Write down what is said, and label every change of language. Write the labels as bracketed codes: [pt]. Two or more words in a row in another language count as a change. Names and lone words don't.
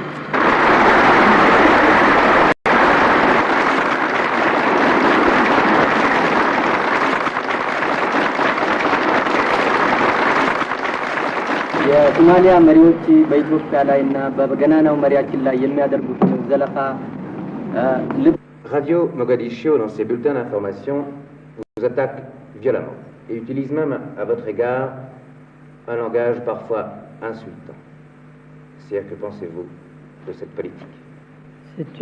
[am] የሶማሊያ መሪዎች በኢትዮጵያ ላይና በገናናው መሪያችን ላይ የሚያደርጉት ዘለፋ [fr] Radio Mogadiscio, dans ses bulletins d'information, vous attaque violemment et utilise même à votre égard un langage parfois insultant. C'est-à-dire, que pensez-vous de cette politique, C'est de